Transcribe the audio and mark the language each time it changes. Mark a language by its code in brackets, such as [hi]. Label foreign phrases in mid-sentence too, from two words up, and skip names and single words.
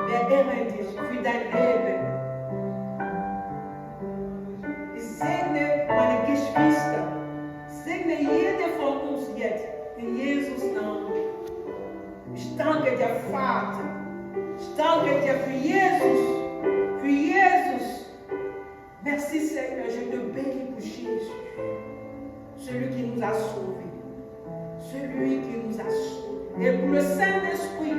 [de] Wir ehren dich für dein Leben. Ich segne meine Geschwister. Segne jede von uns jetzt. In Jesus' Namen. Ich danke dir, Vater. Ich danke dir für Jesus. Für Jesus. [fr] Merci, Seigneur. Je te bénis pour Jésus. Celui qui nous a sauvés. Celui qui nous a sauvés. Et pour le Saint-Esprit.